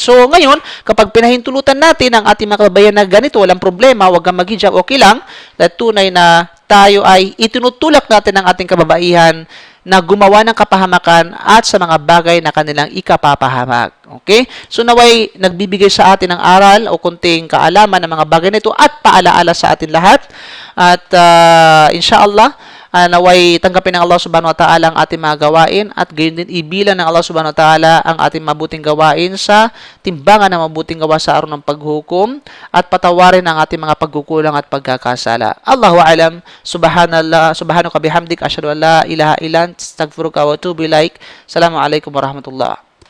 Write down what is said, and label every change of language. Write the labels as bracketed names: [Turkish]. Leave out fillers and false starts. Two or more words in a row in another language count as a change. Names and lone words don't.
[Filipino] So, ngayon, kapag pinahintulutan natin ang ating mga kababayan na ganito, walang problema, huwag kang mag-hijab, okay lang, dahil tunay na tayo ay itinutulak natin ang ating kababaihan na gumawa ng kapahamakan at sa mga bagay na kanilang ikapapahamak. Okay? So naway nagbibigay sa atin ng aral o kunting kaalaman ng mga bagay nito at paalaala sa atin lahat. At inshallah, naway tanggapin ng Allah [Arabic] سبحانه وتعالى [Filipino] ang ating mga gawain at gayon din ibilan ng Allah [Arabic] سبحانه وتعالى [Filipino] ang ating mabuting gawain sa timbangan ng mabuting gawa sa araw ng paghukom at patawarin ang ating mga pagkukulang at pagkakasala. [Arabic] الله أعلم. سبحانك بحمدك أشهد أن لا إله إلا أنت أستغفرك وأتوب إليك. السلام عليكم ورحمة الله.